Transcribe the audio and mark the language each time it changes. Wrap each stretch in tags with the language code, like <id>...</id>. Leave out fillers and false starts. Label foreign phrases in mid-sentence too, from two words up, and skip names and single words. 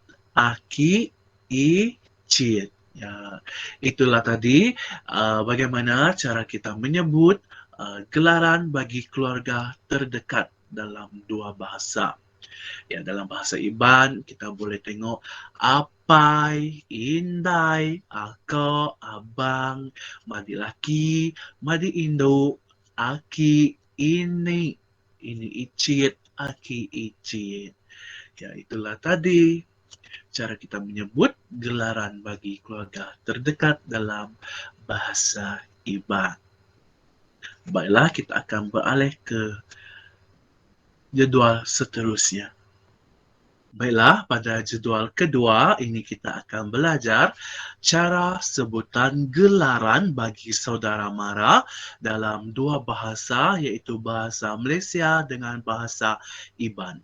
<iba>Aki icit. Ya.</iba> <ms>Itulah tadi bagaimana cara kita menyebut gelaran bagi keluarga terdekat dalam dua bahasa. Ya, dalam bahasa Iban kita boleh tengok</ms> <iba>apai, indai, akak, abang, madi laki, madi induk, aki, ini icit, aki icit.</iba> <ms>Ya, itulah tadi cara kita menyebut gelaran bagi keluarga terdekat dalam bahasa Iban. Baiklah, kita akan beralih ke jadual seterusnya. Baiklah, pada jadual kedua ini kita akan belajar cara sebutan gelaran bagi saudara mara dalam dua bahasa iaitu bahasa Malaysia dengan bahasa Iban.</ms>